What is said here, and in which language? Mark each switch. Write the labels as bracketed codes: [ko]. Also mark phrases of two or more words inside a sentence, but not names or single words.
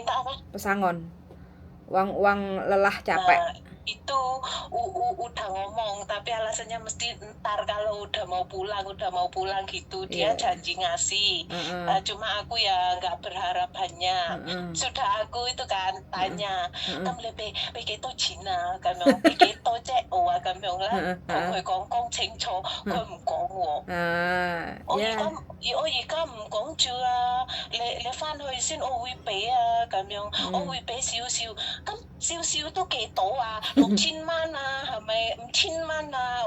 [id] Pesangon. Uang lelah capek. itu udah ngomong, tapi alasannya mesti ntar kalau udah mau pulang gitu. Dia Iya. janji ngasih. Heeh. Cuma aku ya nggak berharap banyak. Heeh. Sudah aku itu kan tanya, Heeh. [yue] 咁你俾幾多錢啊？咁樣俾幾多啫？我話咁樣啦，同佢講清楚，佢唔講喎。我而家 [id] Ya. [yue] 我而家唔講住啊，你翻去先，我會俾啊，咁樣，我會俾少少，咁少少都幾多啊？6000蚊啊，係咪5000蚊啊？